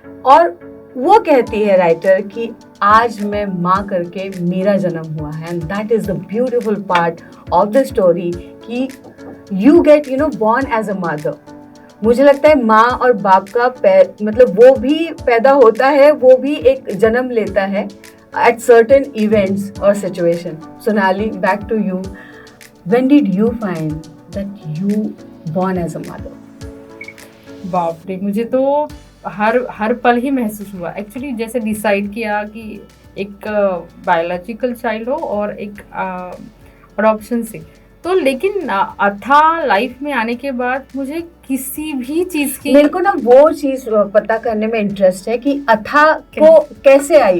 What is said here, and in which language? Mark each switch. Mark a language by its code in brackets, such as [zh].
[hi] और वो कहती है राइटर कि आज मैं माँ करके मेरा जन्म हुआ है, [en] and that is the beautiful part of the story [hi] कि [en] You get born as a mother. [hi] मुझे लगता है माँ और बाप का मतलब वो भी पैदा होता है, वो भी एक जन्म लेता है [en] at certain events or situation. Sonali, back to you. When did you find that you born as a mother? [hi] बाप रे, मुझे तो हर पल ही महसूस हुआ एक्चुअली. जैसे डिसाइड किया कि एक बायोलॉजिकल चाइल्ड हो और एक अडॉप्शन से, तो लेकिन अथा लाइफ में आने के बाद मुझे किसी भी चीज की, मेरे को ना वो चीज पता करने में इंटरेस्ट है कि अथा को कैसे आई.